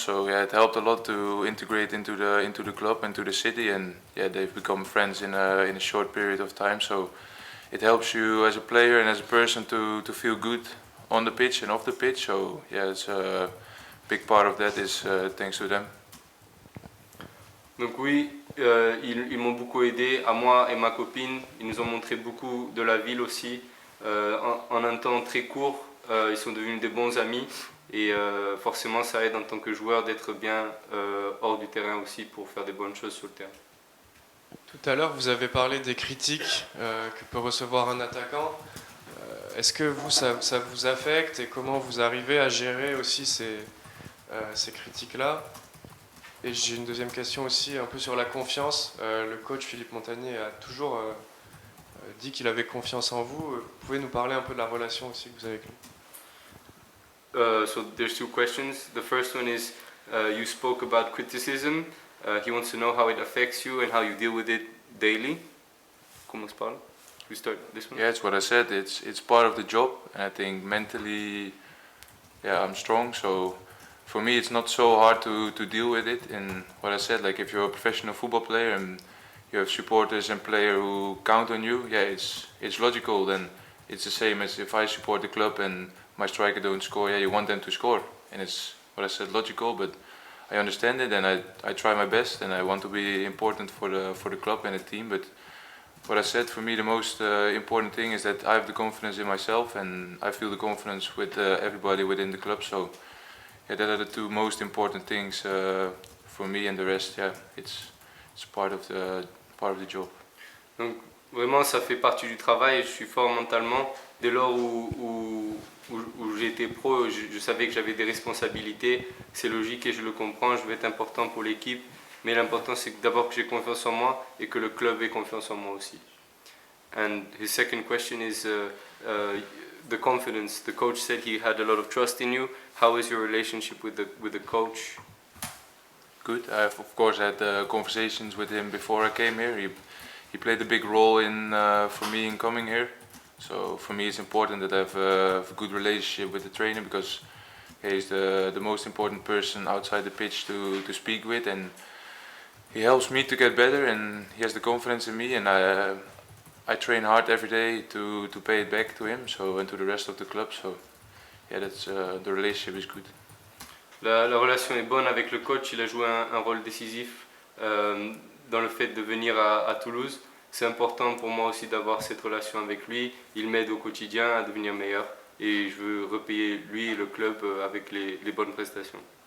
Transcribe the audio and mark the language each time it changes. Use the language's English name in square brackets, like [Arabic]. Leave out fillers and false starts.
[English] So yeah, it helped a lot to integrate into the club and to the city. And yeah, they've become friends in a short period of time. So it helps you as a player and as a person to feel good on the pitch and off the pitch. So yeah, it's a big part of that is thanks to them. [French] Donc oui, ils m'ont beaucoup aidé, à moi et ma copine. Ils nous ont montré beaucoup de la ville aussi. En un temps très court, ils sont devenus des bons amis. Et forcément, ça aide en tant que joueur d'être bien hors du terrain aussi pour faire des bonnes choses sur le terrain. Tout à l'heure, vous avez parlé des critiques que peut recevoir un attaquant. Est-ce que vous, ça vous affecte et comment vous arrivez à gérer aussi ces critiques-là? Et j'ai une deuxième question aussi un peu sur la confiance. Le coach Philippe Montagnier a toujours dit qu'il avait confiance en vous. Vous pouvez nous parler un peu de la relation aussi que vous avez avec lui? [English] So there's two questions. The first one is you spoke about criticism. He wants to know how it affects you and how you deal with it daily. [French] Comment se parle? [English] We start this one? Yeah, it's what I said. It's part of the job, and I think mentally, yeah, I'm strong. So for me, it's not so hard to deal with it. And what I said, like if you're a professional football player and you have supporters and players who count on you, yeah, it's logical. Then it's the same as if I support the club and my striker don't score. Yeah, you want them to score, and it's what I said, logical. But I understand it, and I try my best, and I want to be important for the club and the team. But what I said, for me the most important thing is that I have the confidence in myself and I feel the confidence with everybody within the club. So yeah, that are the two most important things for me, and the rest, yeah, it's part of the job. [French] Donc vraiment, ça fait partie du travail. Je suis fort mentalement. Dès lors où j'ai été pro, je savais que j'avais des responsabilités. C'est logique et je le comprends. Je vais être important pour l'équipe. Mais l'important, c'est d'abord que j'ai confiance en moi et que le club ait confiance en moi aussi. [English] And his second question is the confidence. The coach said he had a lot of trust in you. How is your relationship with the coach? Good. I've of course had conversations with him before I came here. He played a big role for me in coming here. So for me, it's important that I have a good relationship with the trainer, because he's the most important person outside the pitch to speak with, and he helps me to get better, and he has the confidence in me, and I train hard every day to pay it back to him, so, and to the rest of the club. So yeah, that's the relationship is good. [French] La relation est bonne avec le coach. Il a joué un rôle décisif dans le fait de venir à Toulouse. C'est important pour moi aussi d'avoir cette relation avec lui. Il m'aide au quotidien à devenir meilleur et je veux repayer lui et le club avec les bonnes prestations.